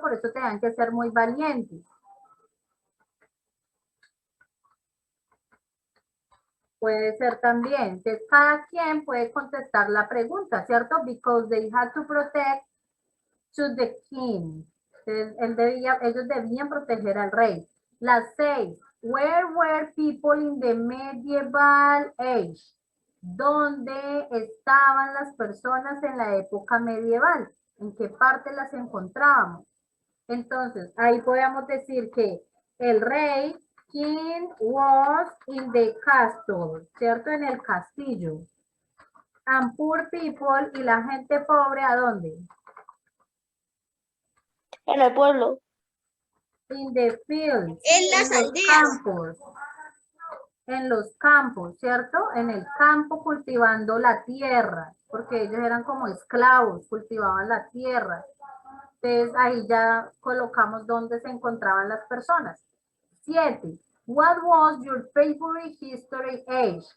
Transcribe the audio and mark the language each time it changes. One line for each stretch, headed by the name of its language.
Spanish: Por eso tenían que ser muy valientes. Puede ser también. Entonces, cada quien puede contestar la pregunta, ¿cierto?
English: Because they had to protect to the king.
Spanish: Entonces, ellos debían proteger al rey. Las 6.
English: Where were people in the medieval age?
Spanish: ¿Dónde estaban las personas en la época medieval? ¿En qué parte las encontrábamos? Entonces, ahí podemos decir que el rey, king,
English: was in the castle,
Spanish: ¿cierto? En el castillo.
English: And poor people,
Spanish: y la gente pobre, ¿a dónde? En el pueblo.
English: In the fields.
Spanish: En las los aldeas. campos. En los campos, ¿cierto? En el campo cultivando la tierra, porque ellos eran como esclavos, cultivaban la tierra. Entonces ahí ya colocamos dónde se encontraban las personas. 7.
English: What was your favorite history age?